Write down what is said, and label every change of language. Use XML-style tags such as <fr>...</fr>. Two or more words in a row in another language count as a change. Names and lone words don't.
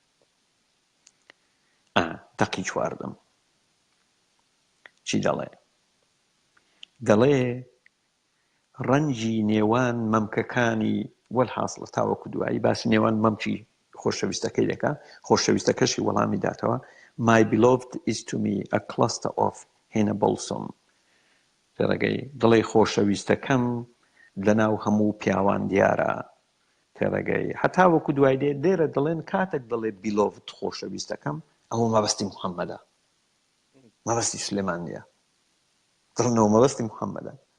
<ckb>دەقی چواردەم چی دەڵێ ڕەنجی نێوان مەمکەکانی وەلحاصڵ تاوەکو دوایی باسی نێوان مەمکی خۆشەویستەکەی دەکا خۆشەویستەکەشی وەڵامی داتەوە</ckb> <en>My beloved is to me a cluster of henna balsam</en> <ckb>تێڕەگەی دڵێ خۆشەویستەکەم لەناو هەموو پیاوان دیارە تێڕەگەی هەتاوەکو دوای دێرە دڵێن کاتێک دەڵێ beloved خۆشەویستەکەم ئەوە مەبەستی محەممەدە مەبەستی سولێمان نییە دڵنەوە مەبەستی محەممەدە</ckb>